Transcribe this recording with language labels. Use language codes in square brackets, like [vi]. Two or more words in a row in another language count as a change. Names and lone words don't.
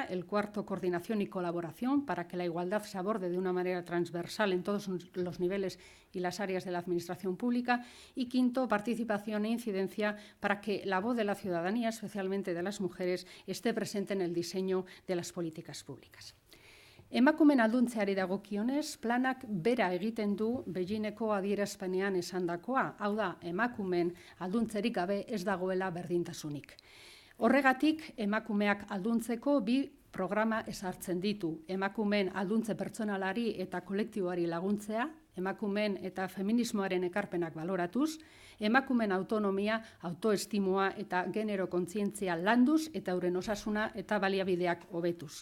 [es] El cuarto, coordinación y colaboración, para que la igualdad se aborde de una manera transversal en todos los niveles y las áreas de la administración pública. Y quinto, participación e incidencia, para que la voz de la ciudadanía, especialmente de las mujeres, esté presente en el diseño de las políticas públicas. [eu] Emakumeen alduntzeari dagokionez, planak bera egiten du Beijingeko adierazpenean esandakoa, hau da, emakumeen alduntzerik gabe ez dagoela berdintasunik. Horregatik, emakumeak alduntzeko 2 programa ezartzen ditu: emakumeen alduntze pertsonalari eta kolektiboari laguntzea, emakumeen eta feminismoaren ekarpenak baloratuz, emakumeen autonomia, autoestimua eta genero kontzientzia landuz eta euren osasuna eta baliabideak hobetuz.